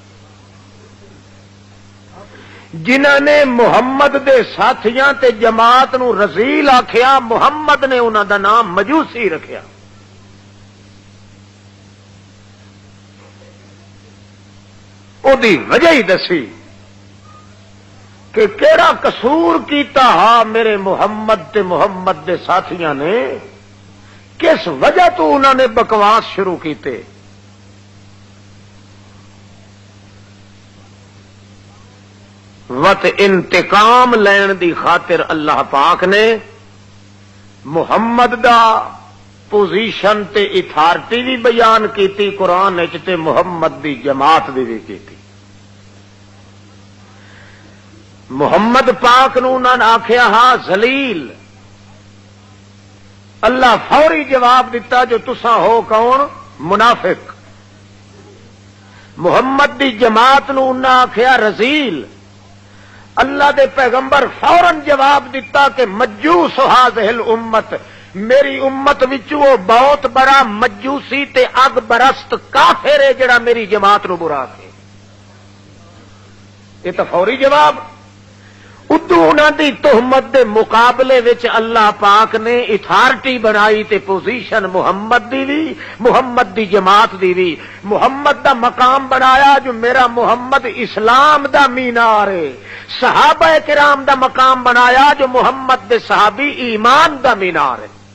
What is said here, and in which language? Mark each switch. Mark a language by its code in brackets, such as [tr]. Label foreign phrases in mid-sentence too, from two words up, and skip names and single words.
[pa] جنہاں نے محمد دے ساتھیاں تے جماعت نو رذیل آکھیا محمد نے انہاں دا نام مجوسی رکھیا۔ او دی وجہ ہی دسی کہ کیڑا قصور کیتا ہا میرے محمد تے محمد دے ساتھیاں نے، کس وجہ تو انہوں نے بکواس شروع کیتے۔ وت انتقام لین دی خاطر اللہ پاک نے محمد دا پوزیشن تے اتھارٹی بھی بیان کیتی قرآن وچ تے محمد دی جماعت دی بھی کیتی۔ محمد پاک نو انہاں نے آکھیا ہا ذلیل، اللہ فوری جواب دیتا جو تساں ہو کون؟ منافق۔ محمد دی جماعت نو انہاں آکھیا رذیل، اللہ دے پیغمبر فوراً جواب دیتا کہ [ar] مجوس ہذہ الامت، [pa] میری امت وچوں بہت بڑا مجوسی تے اگ برست کافر ہے جڑا میری جماعت نو برا کہ یہ تو فوری جواب۔ ادو انہاں دی تہمت دے مقابلے وچ اللہ پاک نے اتھارٹی بنائی تے پوزیشن محمد دی بھی، محمد دی جماعت دی بھی، محمد دا مقام بنایا جو میرا محمد اسلام دا مینار ہے، صحابہ کرام دا مقام بنایا جو محمد دے صحابی ایمان دا مینار ہے۔